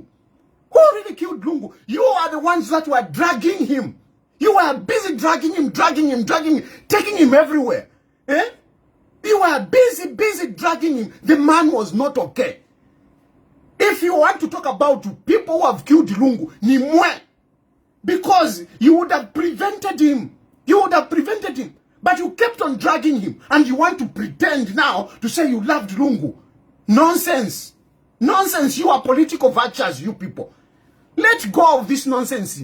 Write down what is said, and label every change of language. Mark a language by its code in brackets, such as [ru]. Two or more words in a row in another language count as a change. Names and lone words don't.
[en] Who really killed Lungu? You are the ones that were dragging him. You were busy dragging him, taking him everywhere. You were busy dragging him. The man was not okay. If you want to talk about people who have killed Lungu, [bem] ni mwe. [en] Because you would have prevented him. But you kept on dragging him. And you want to pretend now to say you loved Lungu. Nonsense. You are political vultures, you people. Let go of this nonsense.